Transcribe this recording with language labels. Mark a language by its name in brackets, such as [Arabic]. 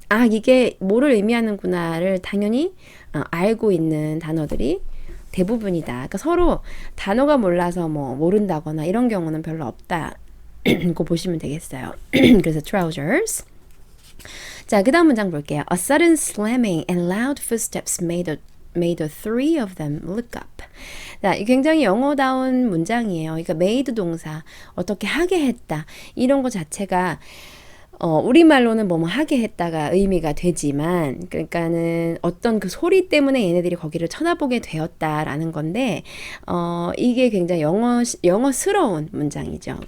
[Korean] 이게 뭐를 의미하는구나를 당연히 알고 있는 단어들이 대부분이다. 그러니까 서로 단어가 몰라서 뭐 모른다거나 이런 경우는 별로 없다. 고 보시면 되겠어요. 그래서 trousers. 자, 그 다음 문장 볼게요. [English] A sudden slamming and loud footsteps made the three of them look up. [Korean] 자, 굉장히 영어다운 문장이에요. 그러니까 made 동사, 어떻게 하게 했다. 이런 거 자체가 우리말로는 뭐뭐 하게 했다가 의미가 되지만, 그러니까는 어떤 그 소리 때문에 얘네들이 거기를 쳐다보게 되었다라는 건데, 이게 굉장히 영어스러운 문장이죠.